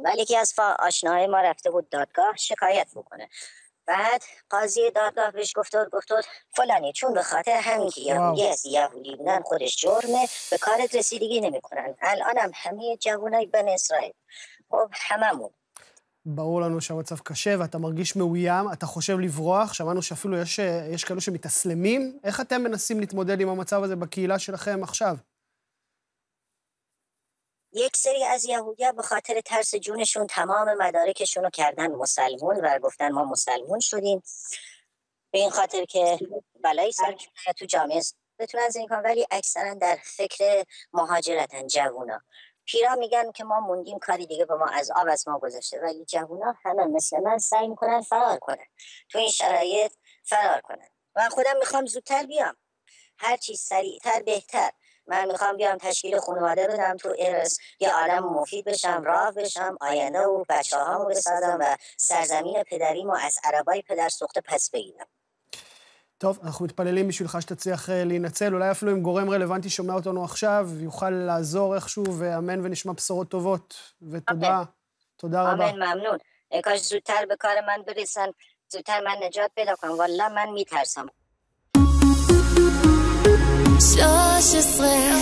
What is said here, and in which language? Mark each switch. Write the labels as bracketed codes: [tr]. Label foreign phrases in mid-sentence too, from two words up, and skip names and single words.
[fa] ولی یکی از آشناهای ما رفته بود دادگاه شکایت بکنه، بعد قاضی دادگاه بهش گفت فلانی چون به خاطر همین که یهودی از یهودی بودن خودش جرمه، به کارت رسیدگی نمیکنن. الانم همه جوانای بن اسرائیل، خب هممون [he] ברור לנו שהמצב קשה ואתה מרגיש מאוים, אתה חושב לברוח, שמענו שאפילו יש כאלו שמתאסלמים. איך אתם מנסים להתמודד עם המצב הזה בקהילה שלכם עכשיו? [fa] یک سری از یهودی‌ها به خاطر ترس جونشون تمام مدارکشون رو کردن مسلمون و گفتن ما مسلمون شدیم، به این خاطر که بلایی سرشون تو جامعه بتونن زندگی کنن. ولی اکثرا در فکر مهاجرتن جوونا. پیرا میگن که ما موندیم، کاری دیگه به ما از آب از ما گذشته، ولی جوونا همه مثل من سعی میکنن فرار کنن، تو این شرایط فرار کنن. من خودم میخوام زودتر بیام، هر چی سریعتر بهتر. من میخوام بیام تشکیل خانواده بدم تو ارس، یه عالم مفید بشم، راه בشم، آینده و بچه‌هامو بسازم و سرزمین پدریمو از عربای پدر سوخته پس بگیرم. [he] טוב, אנחנו מתפללים בשבילך שתצליח להינצל, אולי אפילו אם גורם רלוונטי שומע אותנו עכשיו, יוכל לעזור איכשהו, ואמן ונשמע בשורות טובות, ותודה, תודה רבה. אמן, ממنون. [fa] کاش زودتر به کار من برسن، زودتر من نجات پیدا کنم، والله من میترسم. 13